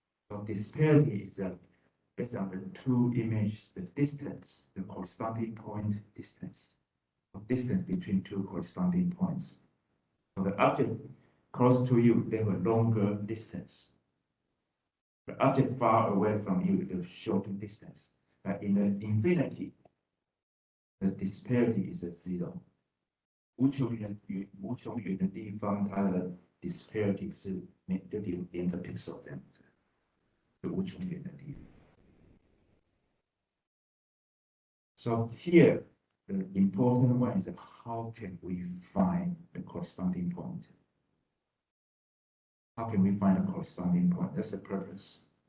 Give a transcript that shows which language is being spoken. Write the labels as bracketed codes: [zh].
[en] So disparity is based on the two images, the distance, the corresponding point distance, or distance between two corresponding points. So the object close to you, they have a longer distance. The object far away from you, they have shorter distance. But in the infinity, the disparity is zero. [zh] 无穷远的地方，它的 disparity 是0.0个 pixel 这样子，就无穷远的地方。 [en] So here, the important one is how can we find the corresponding point? How can we find a corresponding point? That's the purpose.